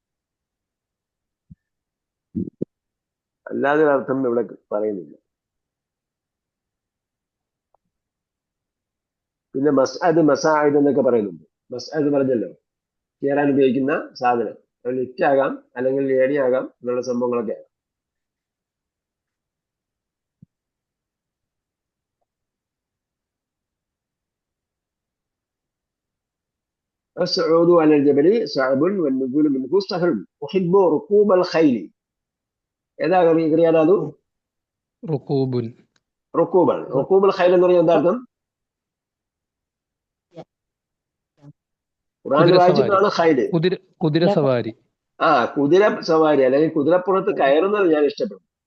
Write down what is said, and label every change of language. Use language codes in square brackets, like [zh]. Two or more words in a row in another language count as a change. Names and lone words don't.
[ml] അല്ലാതെ അർത്ഥം ഇവിടെ പറയുന്നില്ല. പിന്നെ മസ്അദ്, മസാഇദ് എന്നൊക്കെ പറയുന്നുണ്ട്. മസ്അദ് പറഞ്ഞല്ലോ, കയറാൻ ഉപയോഗിക്കുന്ന സാധനം. അത് ലിഫ്റ്റ് ആകാം, അല്ലെങ്കിൽ ഏണി ആകാം, എന്നുള്ള സംഭവങ്ങളൊക്കെ ആകാം. [ar] الصعود على الجبل صعب والنزول منه سهل. أحب ركوب الخيل. [ml] ഏതാ ക്രിയാനാഥു? റുകൂബുൻ. റുക്കൂബാണ്. [ar] ركوب الخيل [ml] എന്ന് പറഞ്ഞാൽ എന്താ അർത്ഥം? ഖുർആൻ വായിച്ചിട്ടാണ് ഖൈല്. കുതിര സവാരി. കുതിര സവാരി, അല്ലെങ്കിൽ കുതിരപ്പുറത്ത് കയറുന്നത് ഞാൻ ഇഷ്ടപ്പെടും.